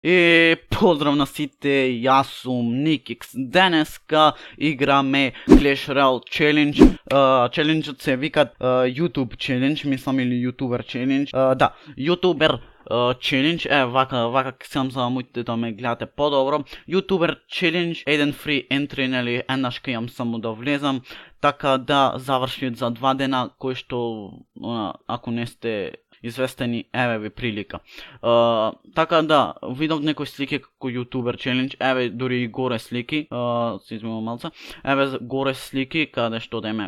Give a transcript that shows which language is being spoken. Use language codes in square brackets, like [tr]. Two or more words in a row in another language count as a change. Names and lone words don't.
[mk] И поздрав на сите, јас сум Никикс. Денеска играме Clash Royale Challenge. Челенџот се викат YouTube Challenge, мислам, или YouTuber Challenge. Да, YouTuber Challenge, вака сам за моите да ме гледате по-добро. YouTuber Challenge, еден [en] free entry, [mk] нели, еднаш ке имам само да влезам, така да заврши за 2 дена, кој што, ако не сте известени, еве ви прилика. Така да, видов некои слики како YouTuber Challenge, еве дури и горе слики, се измивам малце, еве горе слики каде што да има.